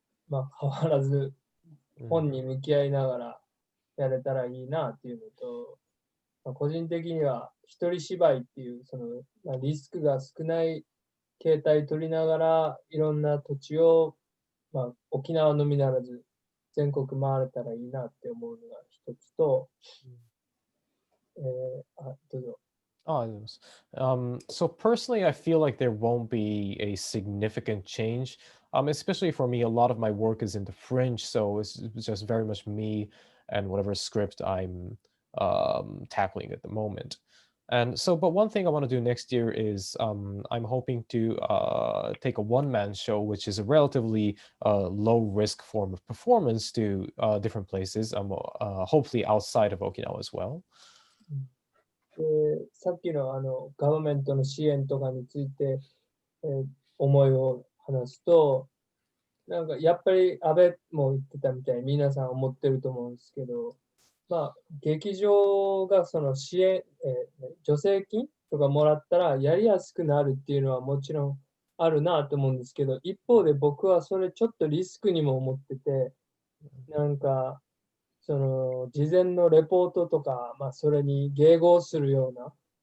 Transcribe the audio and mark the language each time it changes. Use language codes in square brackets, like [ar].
[ja] 変わらず本に向き合いながらやれたらいいなっていうのと、個人的には一人芝居っていうその、リスクが少ない形態取りながらいろんな土地を、沖縄のみならず全国回れたらいいなって思うのが一つと、どうぞ。 [en] So personally, I feel like there won't be a significant change. Especially for me, a lot of my work is in the fringe, so it's just very much me and whatever script I'm tackling at the moment. And so, but one thing I want to do next year is I'm hoping to take a one-man show, which is a relatively low-risk form of performance to different places, hopefully outside of Okinawa as well. [ja] さっきのガバメントの支援とかについて、思いを話すと、なんかやっぱり安倍も言ってたみたいに皆さん思ってると思うんですけど、劇場がその支援、助成金とかもらったらやりやすくなるっていうのはもちろんあるなと思うんですけど、一方で僕はそれちょっとリスクにも思ってて、なんかその事前のレポートとか、それに迎合するような